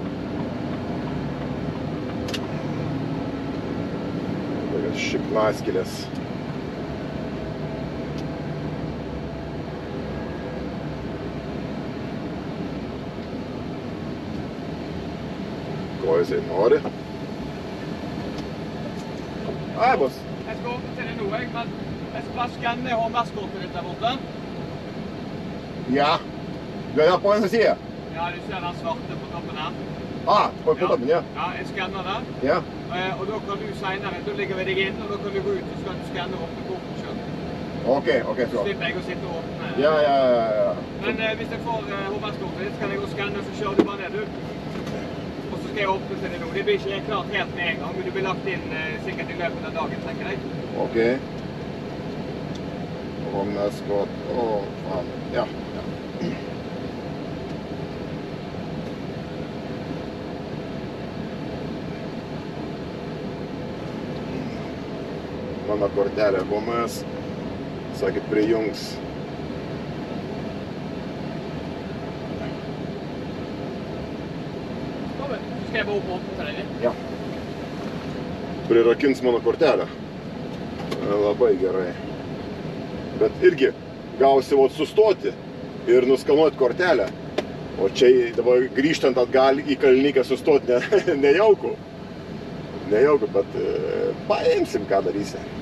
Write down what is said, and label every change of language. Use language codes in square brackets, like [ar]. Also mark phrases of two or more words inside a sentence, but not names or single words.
[lt] Tokias šiknaskylės. Ko jisai nori? [no] Hei, boss. Jeg skal åpne til det nå, men jeg skal bare skanne HMS-kortet ditt der borte. Ja. Ja, på en side. Ja, du ser den svarte på toppen her. På toppen, ja. Ja, jeg skanner den. Ja. Og da kan du senere, da ligger vi deg inn, og da kan du gå ut, og så kan du skanne og åpne kortet selv. Ok, så. Så slipper jeg å sitte og åpne. Ja. Men hvis jeg får HMS-kortet ditt, så kan jeg gå og skanne, så kjører du bare ned, du. Og så skal jeg åpne til det nå. Det blir ikke klart helt med en gang, men du blir lagt inn sikkert i løpet av dagen, tenker jeg. Ok. HMS-kort, faen. Ja. [lt] Mano kortelė HMS, sakė, prijungs. [no] Skal jeg bare åpne til deg? Ja. [lt] Prirakins mano kortelę. Labai gerai. Bet irgi gausi sustoti ir nuskanuoti kortelę. O čia dabar grįžtant atgal į Kalnikę sustoti nejauku. Nejauku, bet paimsim, ką darysi.